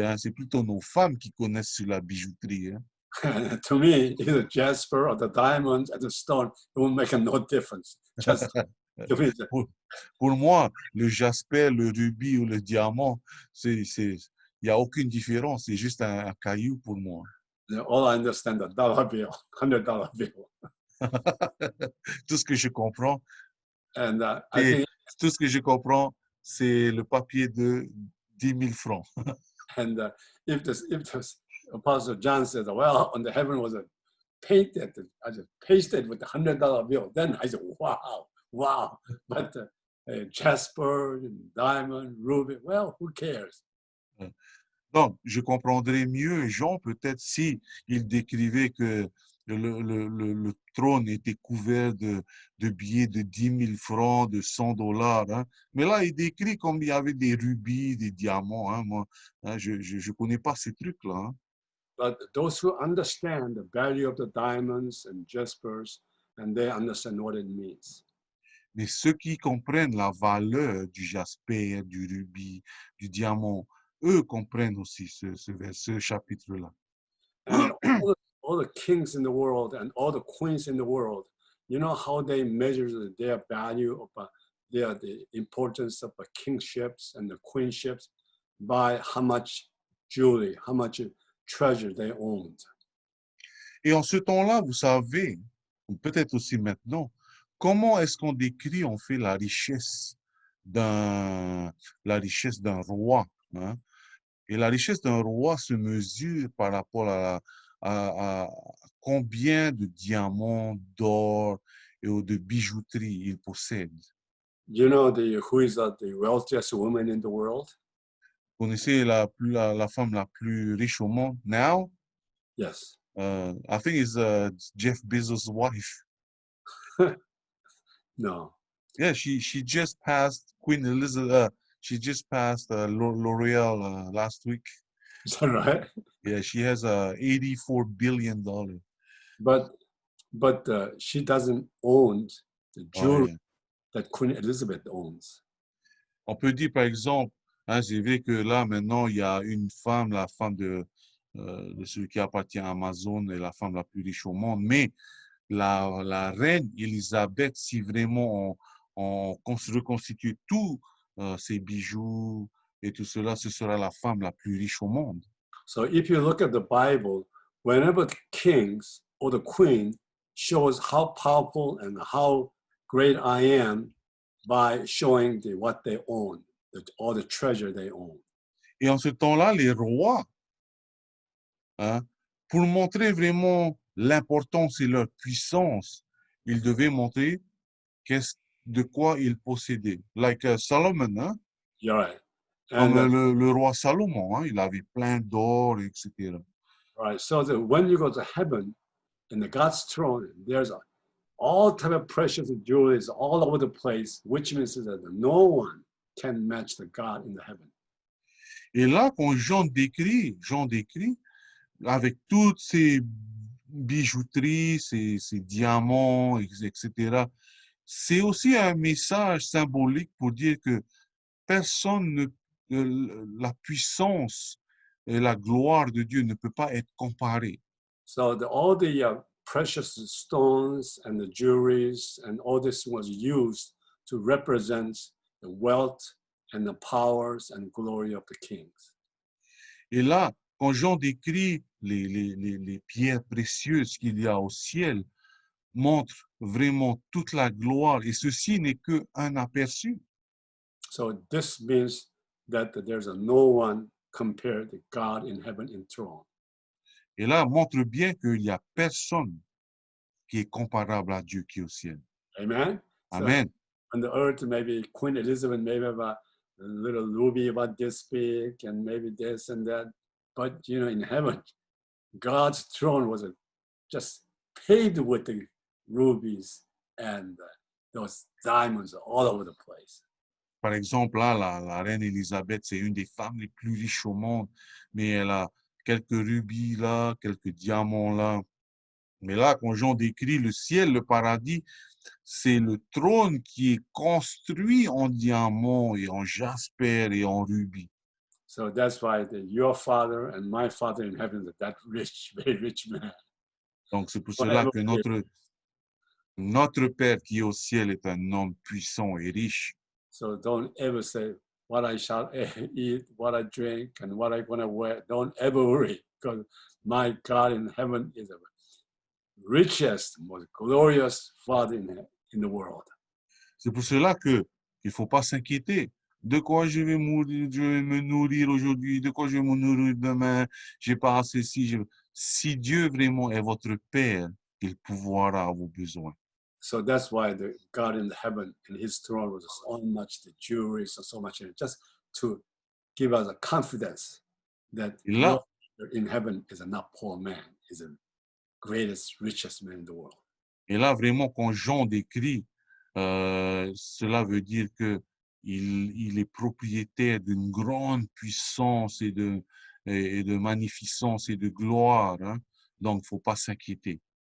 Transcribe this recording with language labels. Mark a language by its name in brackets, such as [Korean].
[French] Hein, c'est plutôt nos femmes qui connaissent sur la bijouterie. Hein. [English] To me, either jasper or the diamonds and the stone, it won't make no difference. Just [French] pour moi, le jasper, le rubis ou le diamant, il n'y a aucune différence. C'est juste un caillou pour moi. [English] All I understand the dollar bill, $100 bill. [French] Tout ce que je comprends, [English] and I think, [French] tout ce que je comprends, c'est le papier de 10 000 francs. [English] And if this Apostle John says, well, on the heaven was painted, I just pasted with the $100 bill, then I said, wow. But jasper, diamond, ruby, well, who cares? [French] Donc, je comprendrais mieux Jean peut-être si il décrivait que le trône était couvert de billets de 10 000 francs, de $100. Hein. Mais là, il décrit comme il y avait des rubis, des diamants. Hein. Moi, hein, je ne connais pas ces trucs-là. Hein. [English] But those who understand the value of the diamonds and jaspers, and they understand what it means. [French] Mais ceux qui comprennent la valeur du jasper, du rubis, du diamant, eux comprennent aussi ce chapitre-là. [English] And all the kings in the world and all the queens in the world, you know how they measure their value of the importance of kingships and the queenships by how much jewelry, how much treasure they owned. [French] Et en ce temps-là, vous savez, ou peut-être aussi maintenant, comment est-ce qu'on décrit, on fait la richesse d'un roi. Hein? Et la richesse d'un roi se mesure par rapport à combien de diamants, d'or et de bijouterie il possède. [English] You know who is the wealthiest woman in the world? [French] Vous connaissez la femme la plus riche au monde [English] now? Yes. I think it's Jeff Bezos' wife. No. Yeah, she just passed Queen Elizabeth. She just passed L'Oreal last week. Is that right? Yeah, she has $84 billion. But she doesn't own the jewelry that Queen Elizabeth owns. [French] On peut dire, par exemple, hein, c'est vrai que là, maintenant, il y a une femme, la femme de celui qui appartient à Amazon, est la femme la plus riche au monde, mais la reine Elisabeth, si vraiment on reconstitue tous ses bijoux et tout cela, ce sera la femme la plus riche au monde. [English] So if you look at the Bible, whenever the kings or the queen shows how powerful and how great I am by showing what they own, all the treasure they own. [French] Et en ce temps-là, les rois, hein, pour montrer vraiment l'importance et leur puissance, ils devaient montrer de quoi ils possédaient. [English] Like Solomon, hein? You're right. [French] Comme le roi Salomon, hein? Il avait plein d'or, etc. [English] Right. So when you go to heaven, in the God's throne, there's all type of precious jewelries all over the place, which means that no one can match the God in the heaven. [French] Et là, quand Jean décrit avec toutes ces bijouteries, ces diamants, etc., c'est aussi un message symbolique pour dire que personne ne, la puissance et la gloire de Dieu ne peut pas être comparée. [English] So all the precious stones and the jewelries and all this was used to represent the wealth and the powers and glory of the kings. [French] Et là, quand Jean décrit les pierres précieuses qu'il y a au ciel, montre vraiment toute la gloire. Et ceci n'est qu'un aperçu. [English] So this means that there's no one compared to God in heaven in throne. [French] Et là, montre bien qu'il n'y a personne qui est comparable à Dieu qui est au ciel. Amen. Amen. [English] So on the earth, maybe Queen Elizabeth may have a little ruby about this big and maybe this and that. But, in heaven, God's throne was just paved with the rubies and those diamonds all over the place. [French] Par exemple, là, la reine Élisabeth, c'est une des femmes les plus riches au monde, mais elle a quelques rubis là, quelques diamants là. Mais là, quand Jean décrit le ciel, le paradis, c'est le trône qui est construit en diamants et en jasper et en rubis. [English] So that's why your father and my father in heaven is that rich, very rich man. [French] Donc, c'est pour cela que notre Père qui est au ciel est un homme puissant et riche. [English] So don't ever say, what I shall eat, what I drink, and what I'm going to wear. Don't ever worry, because my God in heaven is the richest, most glorious Father in the world. [French] C'est pour cela qu'il ne faut pas s'inquiéter. De quoi je vais mourir, je vais me nourrir aujourd'hui, de quoi je vais me nourrir demain, j'ai pas assez si Dieu vraiment est votre Père, il pourvoira à vos besoins. [English] So that's why the God in heaven and his throne was so much the jewelry, so much just to give us a confidence that [French] Et là, [English] in heaven is a not poor man, is the greatest, richest man in the world. [French] et là vraiment, quand Jean décrit, cela veut dire que il est propriétaire d'une grande puissance et de magnificence et de gloire. Hein? Donc, il ne faut pas s'inquiéter.